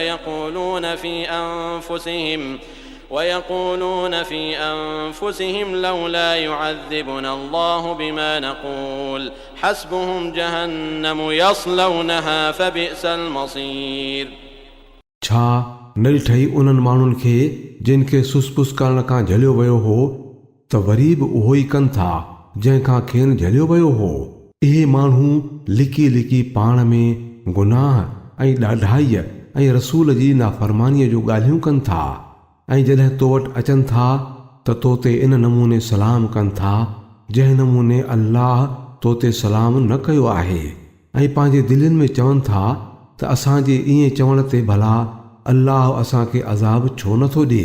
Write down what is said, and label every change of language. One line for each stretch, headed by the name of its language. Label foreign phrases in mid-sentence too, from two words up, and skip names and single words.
Arabic: ويقولون في أنفسهم لولا يعذبنا الله بما نقول حسبهم جهنم يصلونها فبئس المصير।
Sindhi: छा न ॾिठई उन्हनि माण्हुनि खे जिन खे सुसपुस करण खां झलियो वियो हो त वरी बि उहो ई कनि था जंहिंखां खेनि झलियो वियो हो। इहे माण्हू लिकी लिकी पाण में गुनाह ऐं ॾाढाईअ ऐं रसूल जी नाफ़रमानीअ जूं ॻाल्हियूं कनि था ऐं जॾहिं तो वटि अचनि था त तो ते इन नमूने सलाम कनि था जंहिं नमूने अल्लाह तो ते सलाम न कयो आहे ऐं पंहिंजे दिलनि में चवनि था त असांजे ईअं चवण ते भला अल्लाह असांखे अज़ाब छो नथो ॾिए।